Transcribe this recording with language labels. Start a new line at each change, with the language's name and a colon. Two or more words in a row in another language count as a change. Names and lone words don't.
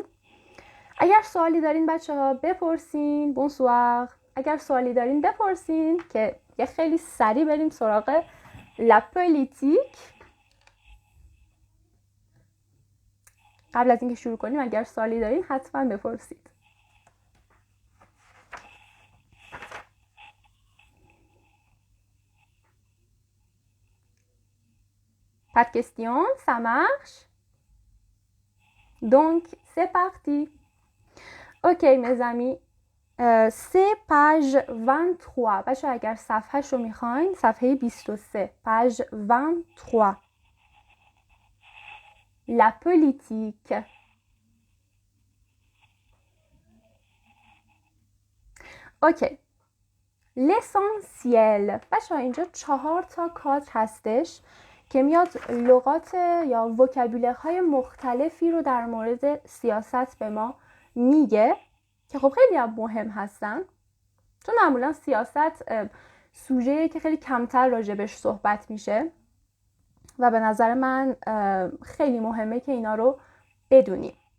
Persian: اگر سوالی دارین بچه‌ها بپرسین. بونسوار. اگر سوالی دارین بپرسین که یه خیلی سریع بریم سراغ
French: la politique.
Persian: قبل از اینکه شروع کنیم اگر سوالی دارین حتما بپرسید.
French: Pas de questions, ça marche? Donc, c'est parti. Ok, mes amis. C'est page 23.
Persian: بچه اگر صفحه‌ش رو میخواین، صفحه 23.
French: Page 23. La politique.
Persian: اوکی. L'essentiel. بچه اینجا 4 کادر هستش که میاد لغات یا وکابولرهای مختلفی رو در مورد سیاست به ما میگه که خب خیلی هم مهم هستن، چون معمولا سیاست سوژه‌ایه که خیلی کمتر راجبش صحبت میشه و به نظر من خیلی مهمه که اینا رو بدونیم.